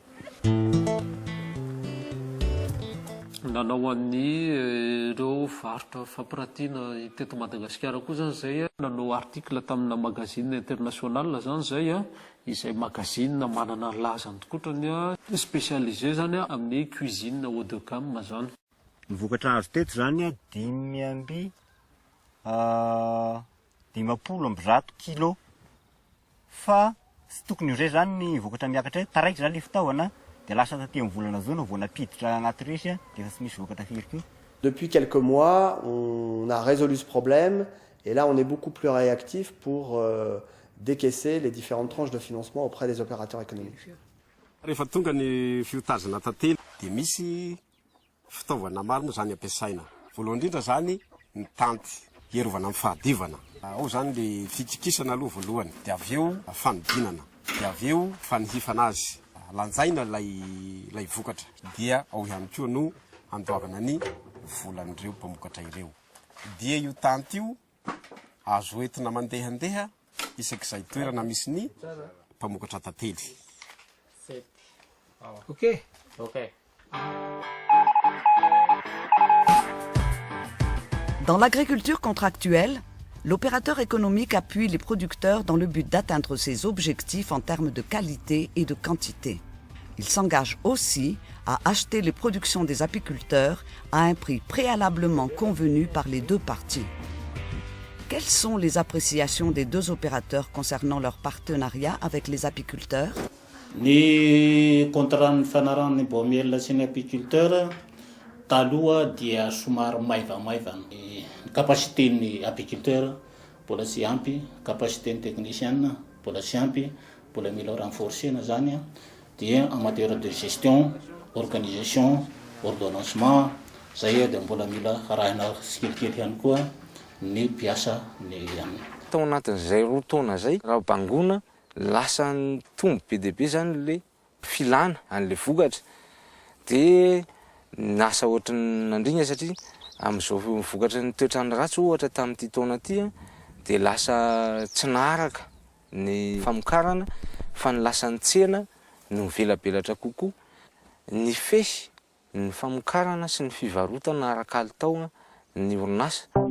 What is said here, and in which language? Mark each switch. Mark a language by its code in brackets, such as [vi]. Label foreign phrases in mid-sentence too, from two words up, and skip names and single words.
[mg] Nanao an'ny ireo varotra fampiratiana teto Madagasikara koa zany zay nanao article tamina [fr] magazine international [mg] zany zay izay magazine manana lazany tokotrany spécialisé zany amin'ny [fr] cuisine haut de gamme [mg] zany. Ny vokatra azo teto zany 500 kilo fa tsy tokony izay zany ny vokatra miakatra taraiky zany le fitaovana dia lasa taty amin'ny volana zao vao napiditra anaty resy dia tsy misy vokatra firy koa. [fr] Depuis quelques mois, on a résolu ce problème et là on est beaucoup plus réactif pour décaisser les différentes tranches de financement auprès des opérateurs économiques. [mg] Rehefa tonga ny fiotazana tantely dia misy fitaovana maro moa zany ampiasaina. Voalohany indrindra zany ny tanty hierovana amin'ny fahadivana. Ao zany le fikikisana aloha voalohany dia avy eo fanodinana dia avy eo fanihifana azy. Lanjaina lay vokatra dia ao ihany koa no andoavana ny volan'ireo mpamokatra ireo. Dia io tanty io azo entina mandehandeha isak'izay toerana misy ny mpamokatra tantely. Okay. [fr] Dans l'agriculture contractuelle, l'opérateur économique appuie les producteurs dans le but d'atteindre ses objectifs en termes de qualité et de quantité. Il s'engage aussi à acheter les productions des apiculteurs à un prix préalablement convenu par les deux parties. Quelles sont les appréciations des deux opérateurs concernant leur partenariat avec les apiculteurs? [mg] Ny contrat ny fanarahany mbo mielona sy ny apiculteur taloha dia somary maivamaivana. Ny capacité-ny apiculteur mbola sy ampy, capacité-ny technicien mbola sy ampy, mbola mila renforcena zany dia [fr] en matière de gestion, [mg] organisation, ordonnancement, zay dia mbola mila arahina sikelikely ihany koa ny mpiasa ny aminy. Tao anatin'izay roa taona zay raha bangona lasa ny tombo be dia be zany le filana an'le vokatra dia nasa ohatrany nandrina satria amin'izao vokatra ny toetrany ratsy ohatra tamin'ity taona ity dia lasa tsy naharaka ny famokarana fa ny lasa ny tsena no velabelatra kokoa ny fesy ny famokarana sy ny fivarotana araka alitao ny orinasa.